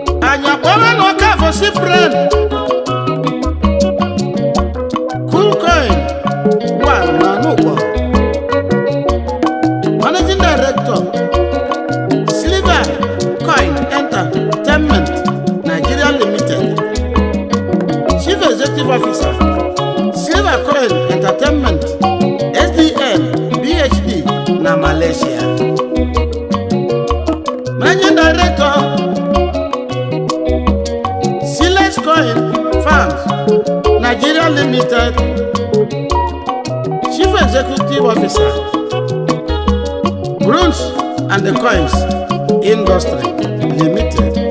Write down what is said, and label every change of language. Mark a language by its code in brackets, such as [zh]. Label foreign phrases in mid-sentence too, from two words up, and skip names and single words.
[ig] Anyị akpọrọ n'ụka bụ Cyprian. Cool Coin, one, na Nukwo. [en] Managing Director, Silver Coin Entertainment, Nigeria Limited. Chief Executive Officer, Silver Coin Entertainment, S D M, P H D na Malaysia. Managing Director, Silex Coin Farms, Nigeria Limited. Chief Executive Officer, Bronze and the Coins Industry Limited.